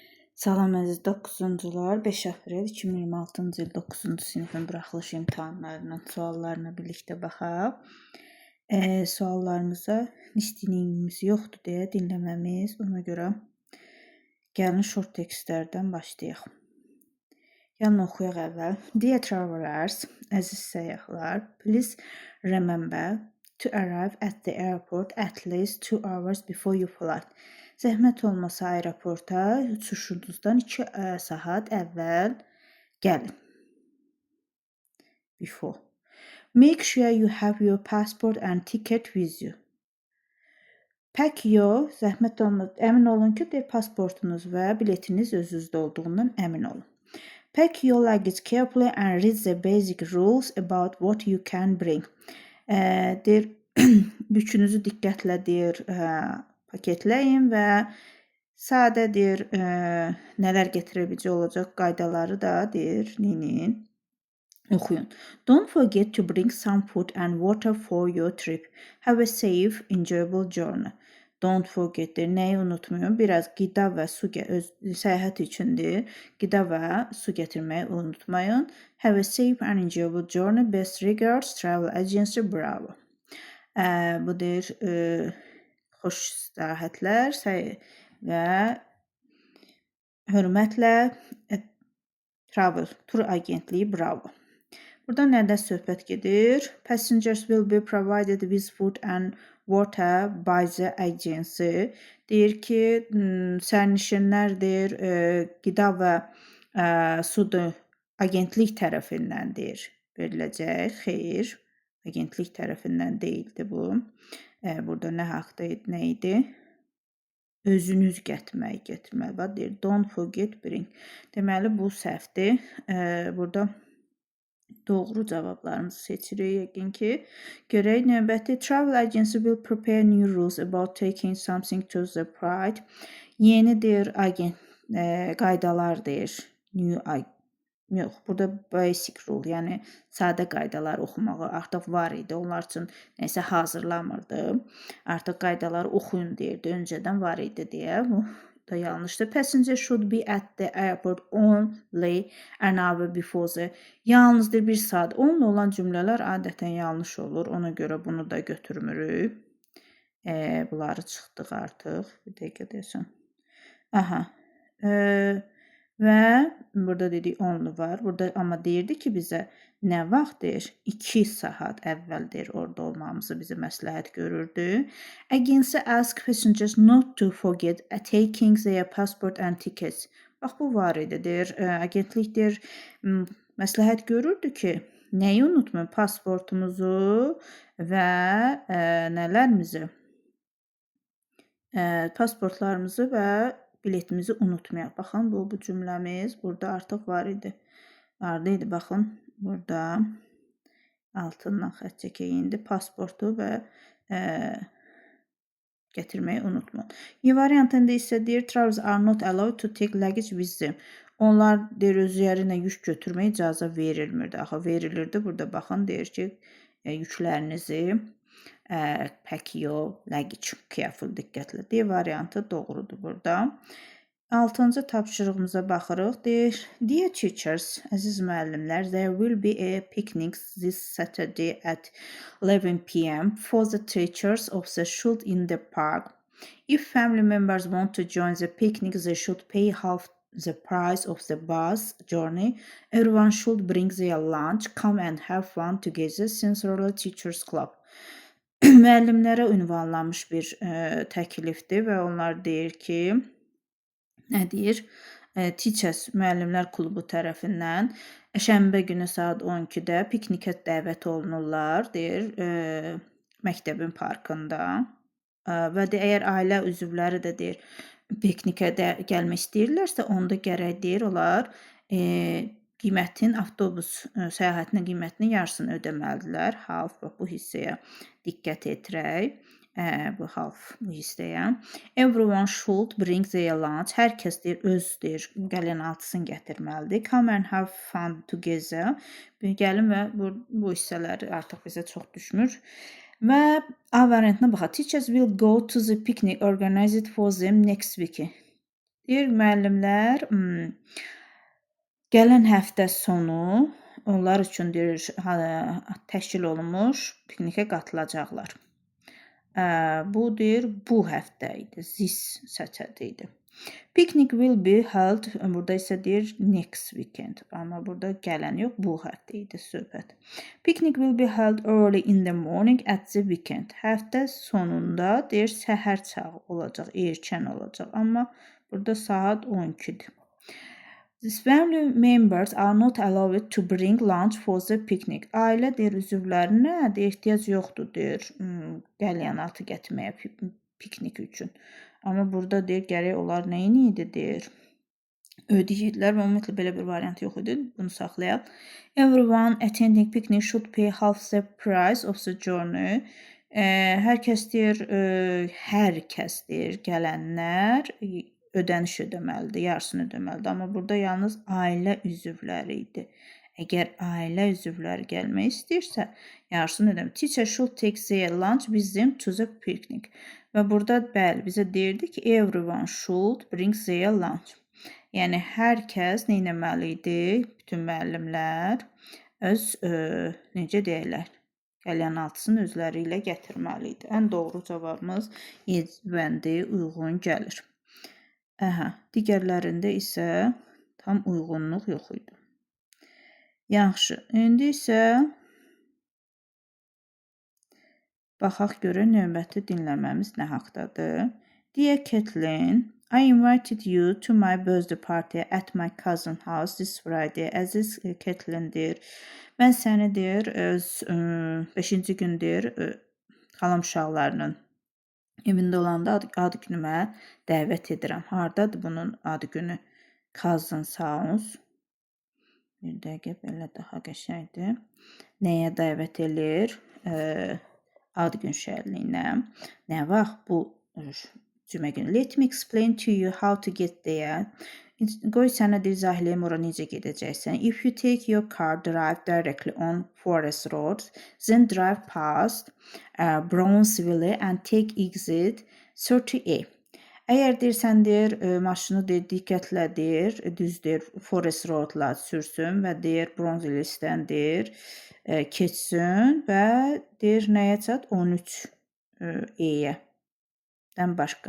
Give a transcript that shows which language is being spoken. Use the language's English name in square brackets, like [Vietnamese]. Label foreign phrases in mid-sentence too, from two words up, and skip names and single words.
[Azerbaijani] Salam əziz 9-cular, 5 aprel 2026-cı il 9-cu sinifin buraxılış imtahanlarının suallarına birlikdə baxaq. Suallarımıza listeningimiz yoxdur deyə dinləməmiz. Ona görə gəlin short tekstlərdən başlayaq. Gəlin oxuyaq əvvəl. [English] Dear travelers, [Azerbaijani] əziz səyyahlar, [English] please remember to arrive at the airport at least 2 hours before you fly. [Azerbaijani] Zəhmət olmasa aeroporta uçuşunuzdan 2 saat əvvəl gəlin. [English] Before. Make sure you have your passport and ticket with you. Pack your, [Azerbaijani] zəhmət olmasa, əmin olun ki, pasportunuz və biletiniz özünüzdə olduğundan əmin olun. [English] Pack your luggage carefully and read the basic rules about what you can bring. [Azerbaijani] Yükünüzü diqqətlə paketləyin və sadədir nələr gətirə biləcək olacaq qaydaları da oxuyun. [English] Don't forget to bring some food and water for your trip. Have a safe, enjoyable journey. Don't forget [Azerbaijani] nəyi unutmayın. Biraz qida və su səyahət üçündür. Qida və su gətirməyi unutmayın. [English] Have a safe and enjoyable journey. Best regards, travel agency, bravo. [Azerbaijani] Budur xoş istirahətlər və hörmətlə travel tur agentliyi bravo. Burada nədən söhbət gedir? [English] Passengers will be provided with food and water by the agency. [Azerbaijani] Deyir ki, sərnişinlərdir, qida və sudur agentlik tərəfindəndir veriləcək. Xeyr, agentlik tərəfindən deyildi bu. Burada nə haqda nə idi? Özünüz gətirmək var. Deyir, [English] don't forget bring. [Azerbaijani] Deməli, bu səhvdir. Burada doğru cavablarımızı seçirik yəqin ki. Görək növbəti. [English] Travel agency will prepare new rules about taking something to the pride. [Azerbaijani] Yenidir qaydalar deyir. Yox, burada [English] basic rule, [Azerbaijani] yəni sadə qaydalar oxumağı artıq var idi. Onlar üçün nəsə hazırlamırdı. Artıq qaydaları oxuyun deyirdi. Öncədən var idi deyə. Bu da yanlışdır. [English] Passenger should be at the airport only an hour before the. [Azerbaijani] Yalnızdır 1 saat. Onunla olan cümlələr adətən yanlış olur. Ona görə bunu da götürmürük. Bunları çıxdıq artıq. Bir dəqiqə deyəsən. Aha. Və burada dedik onlu var. Burada amma deyirdi ki, bizə nə vaxt deyir? 2 saat əvvəldir orada olmamızı bizə məsləhət görürdü. [English] Agency ask passengers not to forget taking their passport and tickets. [Azerbaijani] Bax, bu var idi, deyir. Agentlik deyir, məsləhət görürdü ki, nəyi unutmayın? Pasportumuzu və nələrimizi? Pasportlarımızı və biletimizi unutmayaq. Baxın, bu cümləmiz burada artıq var idi. Vardı idi, baxın. Burada altından xətt çəkək indi. Pasportu və gətirməyi unutmayın. Y variantında isə deyir, [English] travelers are not allowed to take luggage with them. [Azerbaijani] Onlar deyir, özlərində yük götürməyə icazə verilmirdi. Axı, verilirdi. Burada baxın, deyir ki, yüklərinizi [English] pack your luggage careful, [Azerbaijani] diqqətlə. D variantı doğrudur burada. 6-cı tapşırığımıza baxırıq. Deyir, [English] dear teachers, [Azerbaijani] əziz müəllimlər, [English] there will be a picnic this Saturday at 11 p.m. for the teachers of the school in the park. If family members want to join the picnic, they should pay half the price of the bus journey. Everyone should bring their lunch, come and have fun together. Sincerely, Teachers Club. [Azerbaijani] Müəllimlərə ünvanlanmış bir təklifdir və onlar deyir ki, nə deyir? Teachers müəllimlər klubu tərəfindən şənbə günü saat 12-də piknikə dəvət olunurlar, deyir, məktəbin parkında. Və əgər ailə üzvləri də deyir, piknikə gəlmək istəyirlərsə, onda gərək deyir, onlar qiymətin, avtobus səyahətinin qiymətinin yarısını ödəməlidirlər. Half, bu hissəyə diqqət edirək. Bu half, bu hissəyə. [English] Everyone should bring their lunch. [Azerbaijani] Hər kəs deyir, öz deyir, qəlinaltısını gətirməlidir. [English] Come and have fun together. [Azerbaijani] Gəlin və bu hissələri artıq bizə çox düşmür. Və A variantına baxaq. [English] Teachers will go to the picnic organized for them next week. [Azerbaijani] Deyir müəllimlər gələn həftə sonu onlar üçün deyir təşkil olunmuş piknikə qatılacaqlar. Bu deyir bu həftə idi. [English] This Saturday idi. Picnic will be held, [Azerbaijani] burada isə deyir [English] next weekend. [Azerbaijani] Amma burada gələn yox, bu həftə idi söhbət. [English] Picnic will be held early in the morning at the weekend. [Azerbaijani] Həftə sonunda deyir səhər çağı olacaq, erkən olacaq. Amma burada saat 12-dir. [English] These family members are not allowed to bring lunch for the picnic. [Azerbaijani] Ailə deyir üzvlərinə deyir ehtiyac yoxdur deyir qəlyanaltı gətirməyə piknik üçün. Amma burada deyir gərək onlar nə idi deyir ödəyirlər və ümumiyyətlə belə bir variant yox idi. Bunu saxlayaq. [English] Everyone attending picnic should pay half the price of the journey. [Azerbaijani] Hər kəs deyir gələnlər ödəniş ödəməlidir, yarısını ödəməlidir. Amma burada yalnız ailə üzvləri idi. Əgər ailə üzvləri gəlmək istəyirsə, yarısını ödəməlidir. [English] Teacher should take their lunch with them to the picnic. [Azerbaijani] Və burada bəli bizə deyirdi ki, [English] everyone should bring their lunch. [Azerbaijani] Yəni hər kəs nə etməli idi? Bütün müəllimlər öz necə deyirlər? Qəlyanaltısını özləri ilə gətirməli idi. Ən doğru cavabımız bəndi uyğun gəlir. Digərlərində isə tam uyğunluq yox idi. Yaxşı, indi isə baxaq görək növbəti dinləməmiz nə haqdadır. [English] Dear Kathleen, I invited you to my birthday party at my cousin's house this Friday. [Azerbaijani] Əziz Kathleen deyir, mən səni deyir, öz 5-ci gün deyir, xalam uşaqlarının evində olanda ad günümə dəvət edirəm. Hardadır bunun ad günü? [English] Cousin's house. [Azerbaijani] Bir dəqiqə belə daha qəşəngdir. Nəyə dəvət edir? Ad gün şənliyinə. Nə vaxt bu cümə günü? [English] Let me explain to you how to get there. [Azerbaijani] Qoy sənə izah eləyim ora necə gedəcəksən. [English] If you take your car, drive directly on Forest Road, then drive past Brownsville and take exit 30A. [Azerbaijani] Əgər deyirsən deyir maşını deyir diqqətlə deyir düzdür Forest Road-la sürsün və deyir Brownsville-dən deyir keçsin və deyir nəyə çat 13A-yə dən başqa.